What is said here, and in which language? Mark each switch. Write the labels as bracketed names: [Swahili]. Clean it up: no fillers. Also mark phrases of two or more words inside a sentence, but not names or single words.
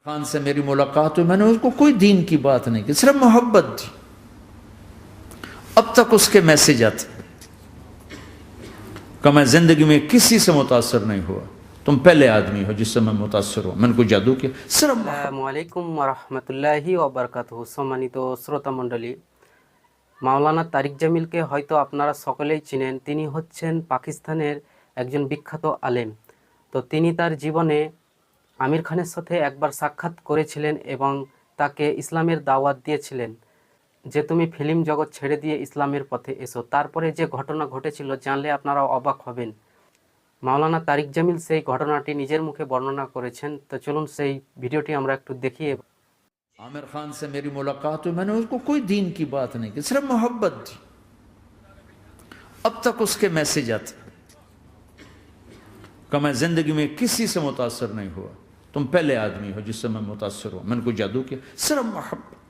[Urdu] خان سے میری ملاقات ہوئی، میں نے اس کو کوئی دین کی بات نہیں کی، صرف محبت تھی۔ اب تک اس کے میسج آتے کہ میں زندگی میں کسی سے متاثر نہیں ہوا، تم پہلے آدمی ہو جس سے میں متاثر ہوں، میں نے کوئی جادو کیا، صرف [Arabic] السلام عليكم ورحمة الله وبركاته. [Bangla] সম্মানিত শ্রোতা মণ্ডলী, মাওলানা তারিক জামিলকে হয়তো আপনারা সকলেই চিনেন। তিনি হচ্ছেন পাকিস্তানের একজন বিখ্যাত আলেম। তো তিনি তার জীবনে আমির খানের সাথে একবার সাক্ষাৎ করেছিলেন এবং তাকে ইসলামের দাওয়াত দিয়েছিলেন যে তুমি ফিল্ম জগৎ ছেড়ে দিয়ে ইসলামের পথে এসো। তারপরে যে ঘটনা ঘটেছিল জানলে আপনারা অবাক হবেন। মাওলানা তারিক জামিল সেই ঘটনাটি নিজের মুখে বর্ণনা করেছেন। তো চলুন সেই ভিডিওটি আমরা একটু দেখি। [Urdu] عامر خان سے میری ملاقات ہوئی، میں نے اس کو کوئی دین کی بات نہیں کی، صرف محبت تھی۔ اب تک اس کے میسج آتے کہ میں زندگی میں کسی سے متاثر نہیں ہوا، تم پہلے آدمی ہو جس سے میں متاثر ہوں، میں نے کوئی جادو کیا، صرف محبت۔